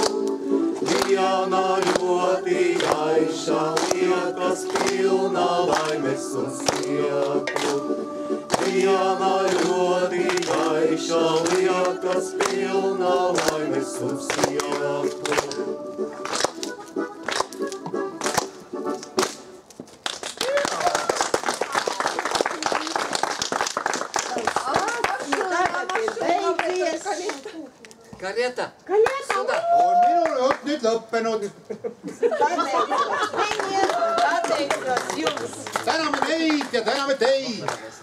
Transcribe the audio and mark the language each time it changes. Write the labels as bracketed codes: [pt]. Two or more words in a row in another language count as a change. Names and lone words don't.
[lv] Diena ļoti gaiša, liekas pilna laimes un smieklu. Diena ļoti gaiša, liekas pilna laimes un smieklu. Karieta! Karieta! [et] On minul jutt nüüd lõppenud. [lv] Pateicos jums! [et] Täname neid ja täname teid.